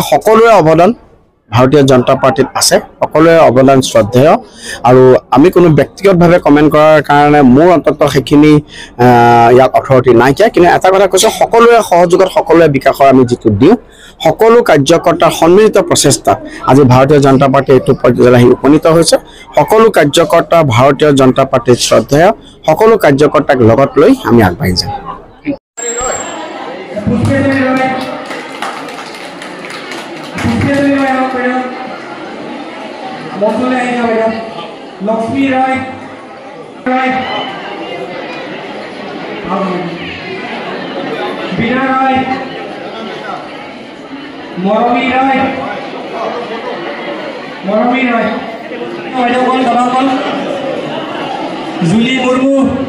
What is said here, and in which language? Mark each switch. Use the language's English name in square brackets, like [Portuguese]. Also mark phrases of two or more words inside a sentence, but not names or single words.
[Assamese] সকলোৰে অৱদান ভাৰতীয় জনতা পাৰ্টিত আছে সকলোৰে অৱদান শ্ৰদ্ধেয় আৰু আমি কোনো ব্যক্তিগতভাৱে কমেণ্ট কৰাৰ কাৰণে মোৰ অন্তত সেইখিনি ইয়াত অথৰিটি নাইকিয়া কিন্তু এটা কথা কৈছোঁ সকলোৰে সহযোগত সকলোৰে বিকাশৰ আমি যিটো দিওঁ সকলো কাৰ্যকৰ্তাৰ সন্মিলিত প্ৰচেষ্টাত আজি ভাৰতীয় জনতা পাৰ্টি এইটো পৰ্যায়লৈ উপনীত হৈছে সকলো কাৰ্যকৰ্তা ভাৰতীয় জনতা পাৰ্টিৰ শ্ৰদ্ধেয় সকলো কাৰ্যকৰ্তাক লগত লৈ আমি আগবাঢ়ি যাম लक्ष्मी राय बीना राय मरमी राय जुली मुर्मू